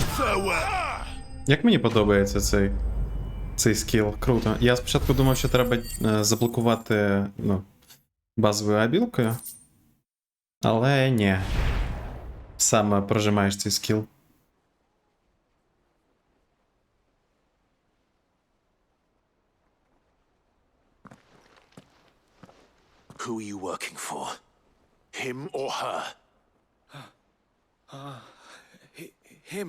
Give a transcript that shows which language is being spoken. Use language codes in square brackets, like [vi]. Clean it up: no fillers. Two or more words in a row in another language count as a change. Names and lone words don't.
[en] nowhere. [uk] Як мені подобається цей скіл, круто. Я спочатку думав, що треба заблокувати, ну, базовою абілкою. Але ні. Саме прожимаєш цей скіл. [en] Who are you working for? Him or her? Him.